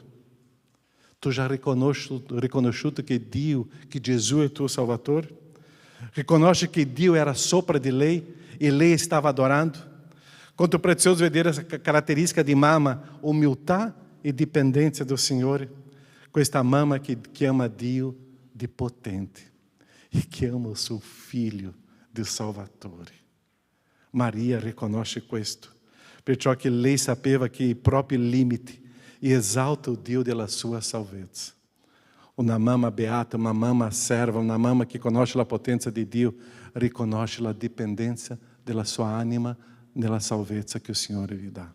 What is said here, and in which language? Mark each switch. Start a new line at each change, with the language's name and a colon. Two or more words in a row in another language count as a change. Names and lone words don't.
Italian: Tu já riconosciuto che Dio, che Gesù è tuo Salvatore? Riconosce che Dio era sopra di lei e lei stava adorando? Quanto prezioso vedere essa caratteristica di mamma, umiltà e
Portuguese: dipendência do
Italian: Signore. Questa mamma
Portuguese: que ama
Italian: Dio de potente e
Portuguese: que ama o seu Filho
Italian: de Salvatore. Maria riconosce questo, perciò che lei sapeva che i propri limiti e
Portuguese: exalta o
Italian: Dio della sua salvezza. Una mamma beata, una mamma serva, una mamma che conosce la potenza di Dio, riconosce la dipendenza della sua anima nella salvezza che il Signore vi dà.